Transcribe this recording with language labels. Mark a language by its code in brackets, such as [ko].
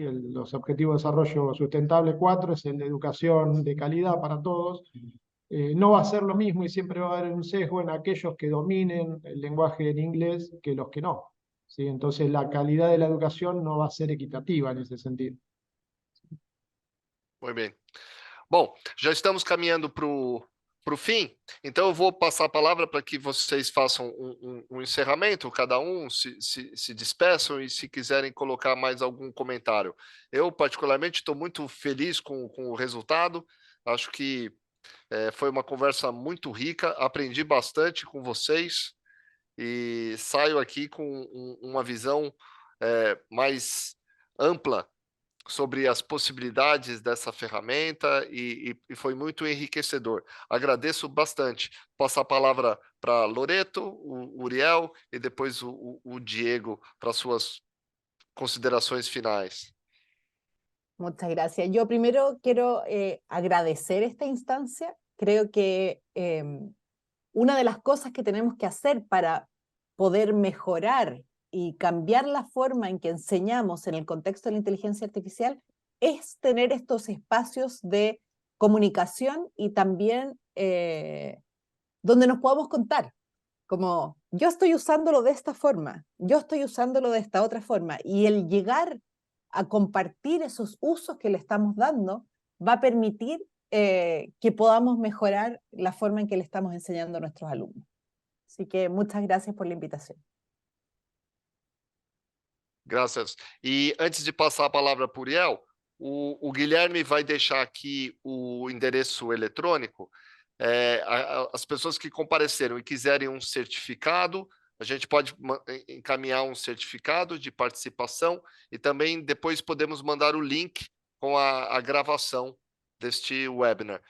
[es] Los Objetivos de Desarrollo Sustentable 4, es el de educación de calidad para todos. No va a ser lo mismo y siempre va a haber un sesgo en aquellos que dominen el lenguaje en inglés que los que no. ¿Sí? Entonces la calidad de la educación no va a ser equitativa en ese sentido. [pt] Muito bem. Bom, já estamos caminhando para o fim, então eu vou passar a palavra para que vocês façam um encerramento, cada um se despeçam e se quiserem colocar mais algum comentário. Eu, particularmente, estou muito feliz com o resultado, acho que foi uma conversa muito rica, aprendi bastante com vocês e saio aqui com uma visão mais ampla sobre as possibilidades dessa ferramenta e foi muito enriquecedor. Agradeço bastante. Passar a palavra para Loreto, o Uriel e depois o Diego para suas considerações finais. [es] Muchas gracias. Yo primero quiero agradecer esta instancia. Creo que una de las cosas que tenemos que hacer para poder mejorar y cambiar la forma en que enseñamos en el contexto de la inteligencia artificial es tener estos espacios de comunicación y también donde nos podamos contar, como yo estoy usándolo de esta forma, yo estoy usándolo de esta otra forma, y el llegar a compartir esos usos que le estamos dando va a permitir que podamos mejorar la forma en que le estamos enseñando a nuestros alumnos. Así que muchas gracias por la invitación. [pt] Graças. E antes de passar a palavra para o Uriel, o Guilherme vai deixar aqui o endereço eletrônico. As pessoas que compareceram e quiserem um certificado, a gente pode encaminhar um certificado de participação e também depois podemos mandar o link com a gravação deste webinar.